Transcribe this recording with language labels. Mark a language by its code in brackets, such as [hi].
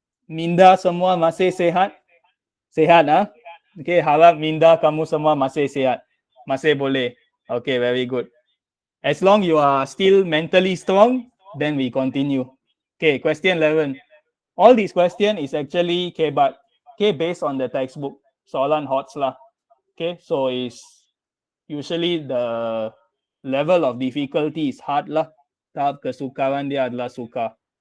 [ms] Minda semua masih sehat? Sehat ah? Okay, harap minda kamu semua masih sehat. Masih boleh. Okay, [en] very good. As long you are still mentally strong, then we continue. Okay, question 11. All these question is actually but based on the textbook. [ms] Soalan hots lah. [en] Okay, so is usually the level of difficulty is hard lah. [ms] Tahap kesukaran dia adalah suka.